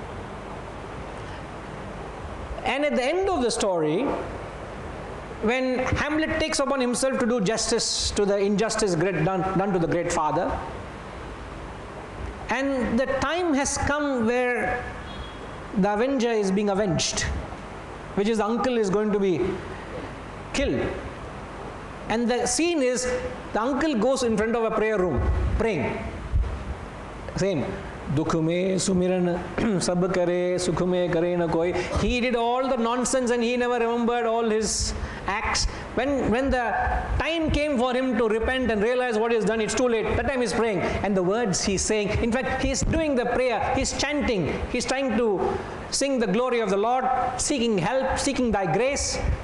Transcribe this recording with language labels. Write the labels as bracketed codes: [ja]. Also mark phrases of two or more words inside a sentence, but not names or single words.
[en] And at the end of the story, when Hamlet takes upon himself to do justice to the injustice done to the great father, and the time has come where the avenger is being avenged, which is the uncle is going to be killed. And the scene is the uncle goes in front of a prayer room praying. Same. [hi] Dukh mein sumiran sab kare, sukh mein kare na koi. [en] He did all the nonsense and he never remembered all his acts. When the time came for him to repent and realize what he has done, it's too late. That time he's praying. And the words he's saying, in fact, he's doing the prayer, he's chanting, he's trying to sing the glory of the Lord, seeking help, seeking thy grace.